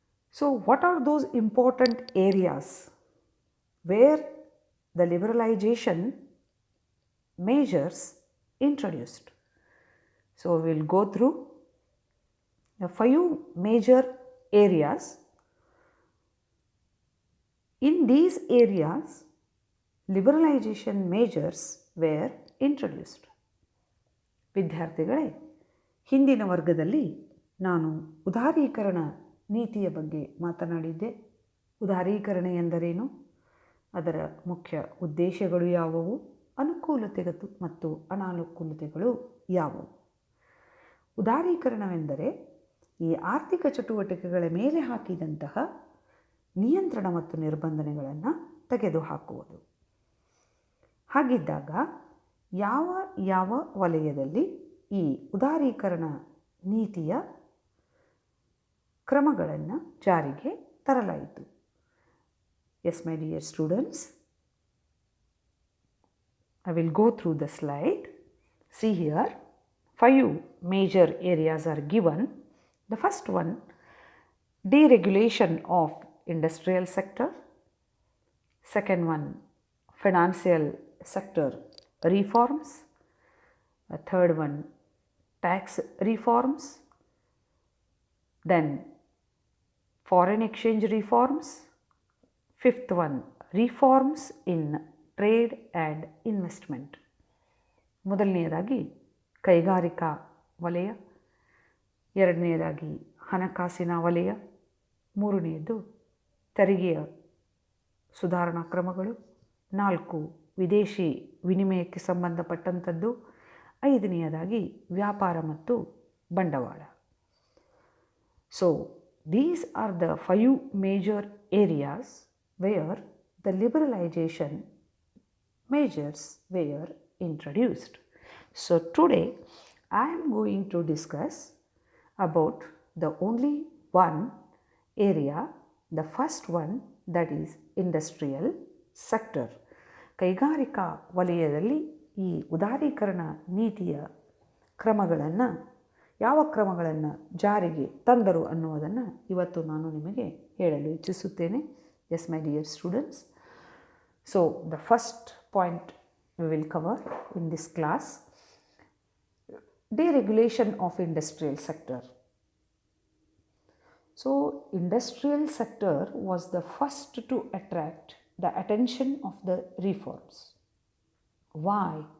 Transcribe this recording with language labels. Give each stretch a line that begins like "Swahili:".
English: So what are those important areas where the liberalization measures introduced? So we will go through the 5 major areas. In these areas, liberalization measures were introduced.
Kannada: ವಿದ್ಯಾರ್ಥಿಗಳೇ, ಹಿಂದಿನ ವರ್ಗದಲ್ಲಿ ನಾನು ಉದಾರೀಕರಣ ನೀತಿಯ ಬಗ್ಗೆ ಮಾತನಾಡಿದ್ದೆ. ಉದಾರೀಕರಣ ಎಂದರೇನು, ಅದರ ಮುಖ್ಯ ಉದ್ದೇಶಗಳು ಯಾವುವು, ಅನುಕೂಲತೆಗಳು ಮತ್ತು ಅನಾನುಕೂಲತೆಗಳು ಯಾವುವು. ಉದಾರೀಕರಣವೆಂದರೆ ಈ ಆರ್ಥಿಕ ಚಟುವಟಿಕೆಗಳ ಮೇಲೆ ಹಾಕಿದಂತಹ ನಿಯಂತ್ರಣ ಮತ್ತು ನಿರ್ಬಂಧನೆಗಳನ್ನು ತೆಗೆದುಹಾಕುವುದು. ಹಾಗಿದ್ದಾಗ ಯಾವ ಯಾವ ವಲಯದಲ್ಲಿ ಈ ಉದಾರೀಕರಣ ನೀತಿಯ ಕ್ರಮಗಳನ್ನು ಜಾರಿಗೆ ತರಲಾಯಿತು?
English: Yes my dear students, I will go through the slide. See here, 5 major areas are given. The first one, deregulation of industrial sector. Second one, financial sector reforms. A third one, tax reforms. Then foreign exchange reforms. Fifth one, reforms in trade and investment.
Kannada: ಮೊದಲನೆಯದಾಗಿ ಕೈಗಾರಿಕಾ ವಲಯ, ಎರಡನೆಯದಾಗಿ ಹಣಕಾಸಿನ ವಲಯ, ಮೂರನೆಯದು ತೆರಿಗೆಯ ಸುಧಾರಣಾ ಕ್ರಮಗಳು, 4 ವಿದೇಶಿ ವಿನಿಮಯಕ್ಕೆ ಸಂಬಂಧಪಟ್ಟಂಥದ್ದು, 5ನೆಯದಾಗಿ ವ್ಯಾಪಾರ ಮತ್ತು ಬಂಡವಾಳ.
English: So these are the 5 major areas where the liberalization measures were introduced. So today I am going to discuss about the only one area, the first one, that is industrial sector.
Kannada: ಕೈಗಾರಿಕಾ ವಲಯದಲ್ಲಿ ಈ ಉದಾರೀಕರಣ ನೀತಿಯ ಕ್ರಮಗಳನ್ನು ಯಾವ ಕ್ರಮಗಳನ್ನು ಜಾರಿಗೆ ತಂದರು ಅನ್ನುವುದನ್ನು ಇವತ್ತು ನಾನು ನಿಮಗೆ ಹೇಳಲು ಇಚ್ಛಿಸುತ್ತೇನೆ.
English: Yes my dear students, so the first point we will cover in this class, deregulation of industrial sector. So industrial sector was the first to attract the attention of the reforms. Why?